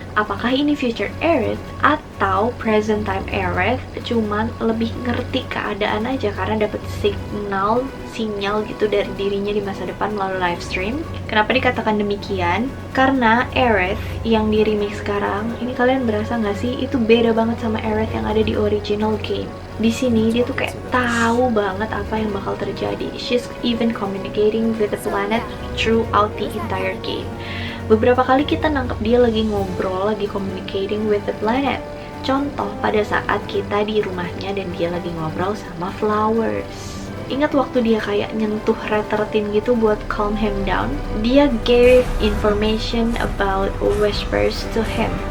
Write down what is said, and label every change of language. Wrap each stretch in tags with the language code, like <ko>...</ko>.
<id>Apakah ini future Aerith atau present time Aerith cuman lebih ngerti keadaan aja karena dapat sinyal gitu dari dirinya di masa depan melalui live stream. Kenapa dikatakan demikian? Karena Aerith yang di remake sekarang, ini kalian berasa nggak sih itu beda banget sama Aerith yang ada di original game. Di sini dia tuh kayak tahu banget apa yang bakal terjadi.</id> <en>She's even communicating with the planet throughout the entire game.</en> <id>Beberapa kali kita nangkep dia lagi ngobrol, lagi</id> <en>communicating with the planet.</en> <id>Contoh pada saat kita di rumahnya dan dia lagi ngobrol sama flowers. Ingat waktu dia kayak nyentuh Red13 gitu buat</id> <en>calm him down?</en> <id>Dia</id> <en>gave information about Whispers to him.</en>